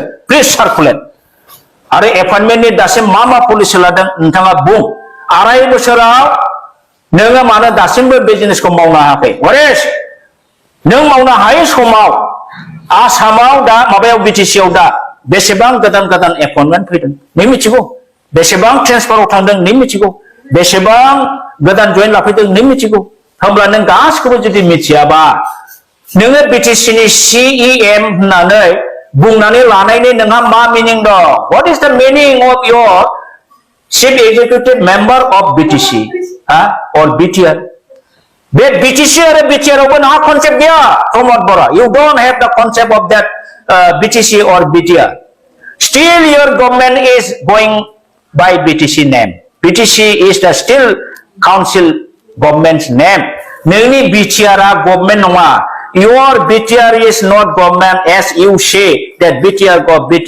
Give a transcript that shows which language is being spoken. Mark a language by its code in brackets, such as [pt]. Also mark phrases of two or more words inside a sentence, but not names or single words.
[en] please circulate [brx] आरो appointment नि दासिम मा पलिसि लादों नोंथाङा बुं 2.5 बोसोराव नोङो मानो दासिमबो बिजनेसखौ मावनो हायाखै वरेश नों मावनो हायै समाव आसामाव दा माबायाव BTC आव दा बेसेबां गोदान appointment फैदों नों मिथिगौ बेसेबां ट्रेन्सफाराव थांदों नों मिथिगौ बेसेबां गोदान जइन लाफैदों नों मिथिगौ होमब्ला नों गासिखौबो जुदि मिथियाबा नोङो BTC नि CEM होननानै बुंनानै लानायनि नोंहा मा मिनिं दं [en] what is the meaning of your chief executive member of BTC or BTR [brx] बे BTC आरो BTR आवबो नोंहा कनसेप्ट गैया प्रमोद बर' [en] you don't have the concept of that BTC or BTR still your government is going by BTC name. BTC is the still council government's name. [brx] Nini BTR government nonga. [en] Your BTR is not government as you say that BTR go.